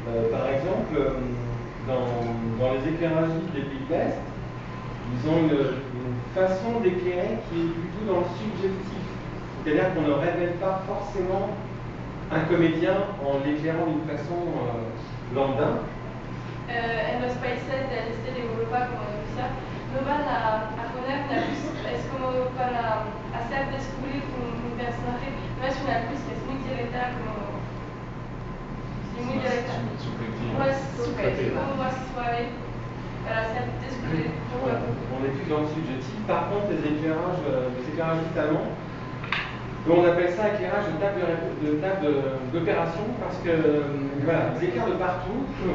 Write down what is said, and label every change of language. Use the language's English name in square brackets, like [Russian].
[French] Par exemple, dans les éclairagistes des pays de l'Est, ils ont une façon d'éclairer qui est plutôt dans le subjectif. C'est-à-dire qu'on ne révèle pas forcément un comédien en l'éclairant d'une façon lambda. [Spanish] En los países del este de Europa, como Rusia, no van a poner la luz, es como para hacer descubrir un personaje. No es una actriz que es muy directa, como. Sí, muy directa. No es subjetiva, más suave, para hacer descubrir poco a poco. [French] On est plus dans le subjectif. Par contre, les éclairages talents, on appelle ça éclairage de table d'opération parce que voilà, ils éclairent de partout.